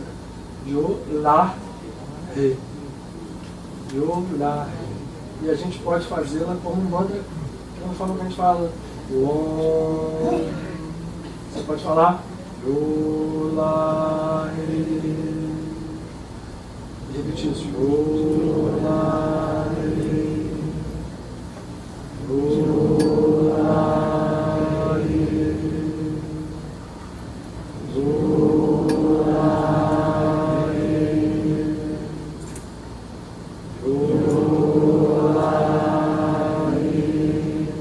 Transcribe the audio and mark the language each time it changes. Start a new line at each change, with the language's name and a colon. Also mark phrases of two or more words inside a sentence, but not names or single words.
Portuguese: Yo, La, Re. Yo, La, Re. E a gente pode fazê-la como um mantra, não fala que a gente fala Om. Você pode falar Yo, La, Re. E repetir isso. Yo, La, Re. Yo, La, Re. Yo, La, Re. Yo, La, Re.